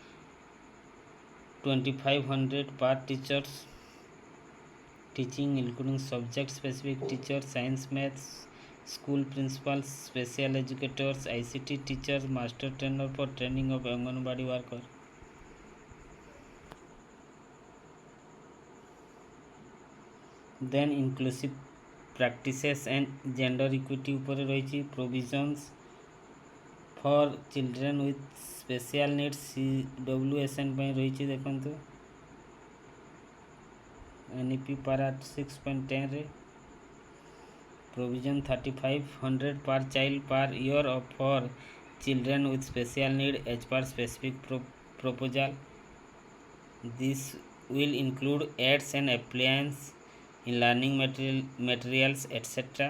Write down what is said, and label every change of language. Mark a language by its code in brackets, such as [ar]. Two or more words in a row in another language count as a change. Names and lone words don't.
[en] 2,500 per teachers, teaching including subject specific teachers, science, maths, school principals, special educators, ICT teachers, master trainer for training of Anganwadi worker. Then inclusive practices and gender equity [bn] উপরে রয়েছে [en] provisions for children with special needs CWSN [or] ପାଇଁ ରହିଛି ଦେଖନ୍ତୁ [en] NEP para 6.10 ରେ provision 3,500 per child per year for children with special need as per specific proposal. This will include aids and appliances in learning materials etc.